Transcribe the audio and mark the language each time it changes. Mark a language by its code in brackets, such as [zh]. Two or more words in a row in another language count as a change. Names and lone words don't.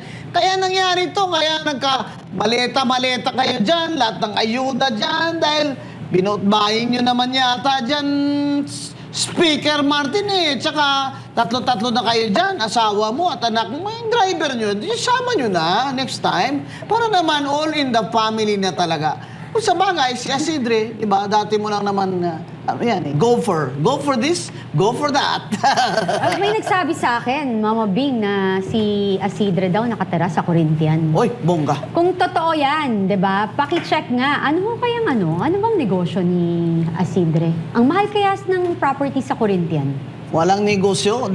[tl] Kaya nangyari to, kaya nagka-maleta-maleta kayo dyan, lahat ng ayuda dyan, dahil binotbayin nyo naman yata dyan, Speaker Martin eh. Tsaka tatlo-tatlo na kayo dyan, asawa mo at anak mo, yung driver nyo, sama nyo na [en] next time. [tl] Para naman [en] all in the family [tl] na talaga. Kung sa bagay, si Asidre, di ba, dati mo lang naman, ano yan eh, [en] go for this, go for that. [tl] May nagsabi sa akin, Mama Bing, na si Asidre daw nakatira sa Corinthian. Oy, bongga. Kung totoo yan, di ba, pakicheck nga, ano bang negosyo ni Asidre? Ang mahal kaya ng property sa Corinthian? Walang negosyo.